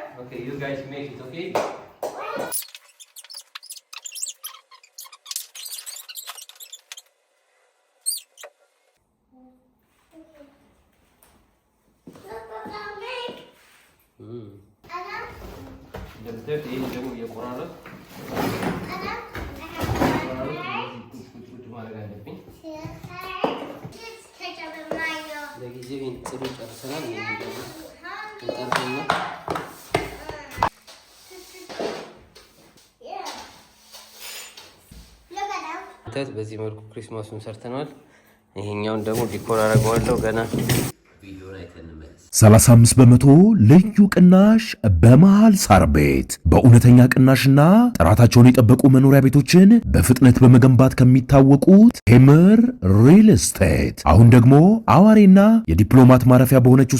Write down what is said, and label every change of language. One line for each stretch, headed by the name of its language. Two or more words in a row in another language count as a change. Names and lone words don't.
English: Okay, you guys make it, okay? Look what I make. Anna,
Amharic: እንደምታዩት ይሄ ደግሞ እየቆራረጥ ቁጭ ማድረግ አለብኝ።
English: Just ketchup and mayo.
Amharic: ለጊዜው ይሄን ጥሩ ጨርሰናል።
English: Yeah. Look at that.
Amharic: በዚህ መልኩ ክሪስማሱን ሰርተናል። ይሄኛውን ደግሞ ዲኮር አደርገዋለሁ ገና ቪዲዮን አይተን እንመለስ። 35 በመቶ ልዩ ቅናሽ በመሃል ሳር ቤት በእውነተኛ ቅናሽና ጥራታቸውን የጠበቁ መኖሪያ ቤቶችን በፍጥነት በመገንባት ከሚታወቁት ቴምር ሪል ስቴት አሁን ደግሞ አዋሬና የዲፕሎማት ማረፊያ በሆነችው